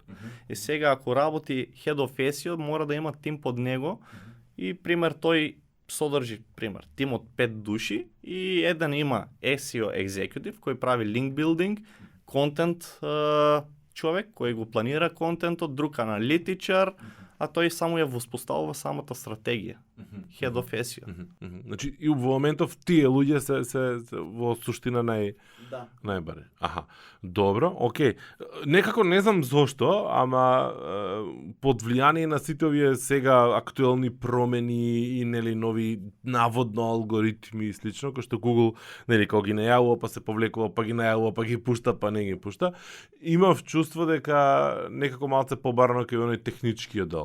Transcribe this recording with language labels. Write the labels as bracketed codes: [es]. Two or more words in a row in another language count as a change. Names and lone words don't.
[mk] И сега, ако работи [en] Head of SEO, [mk] мора да има тим под него и, пример, тој содржи, пример, тим од 5 души и еден има [en] SEO executive [mk] кој прави [en] link building, [mk] контент човек кој го планира контентот, друг аналитичар, а тој само ја воспоставува самата стратегија. [en] Head of SEO. [mk] Значи, и во моментов тие луѓе се во суштина најбаре. Аха. Добро, окей. Некако не знам зошто, ама под влијание на сите овие сега актуелни промени и нели нови наводно алгоритми и слично, кои што Google нели кога ги најавува, па се повлекува, па ги најавува, па ги пушта, па не ги пушта, имав чувство дека некако малце побарано кај оној техничкиот дел.